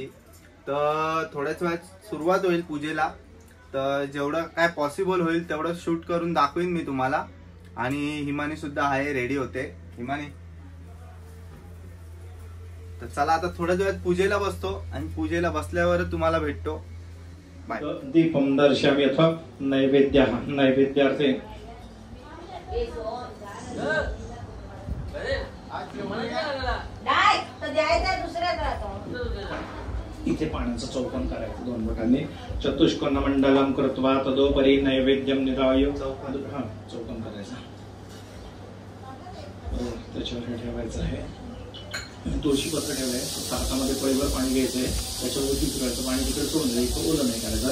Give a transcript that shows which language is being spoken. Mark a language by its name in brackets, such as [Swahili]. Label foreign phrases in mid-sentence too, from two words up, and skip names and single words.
[Marathi] तर थोड्याच वेळात सुरुवात होईल पूजेला. तर जेवढं काय पॉसिबल होईल तेवढं शूट करून दाखवीन मी तुम्हाला. आणि हिमानी सुद्धा आहे, रेडी होते हिमानी. तर चला आता थोड्याच वेळात पूजेला बसतो आणि पूजेला बसल्यावर तुम्हाला भेटतो. बाय. [Sanskrit] दीपम दर्शयामि अथवा नैवेद्यार्थे [Marathi] इथे पाण्याचं चौकन करायचं 2 बोटांनी. [Sanskrit] चतुष्कोण मंडलम कृत्वा तदोपरी नैवेद्यम निराय. [Marathi] चौकन करायचं, त्याच्यावर ठेवायचं आहे. तुळशीपत्र ठेवलंय. हातामध्ये पैभर पाणी घ्यायचंय, त्याच्यावरती फिरायचं. पाणी तिकडे सोडून द्यायचं, ओलं नाही करायचं.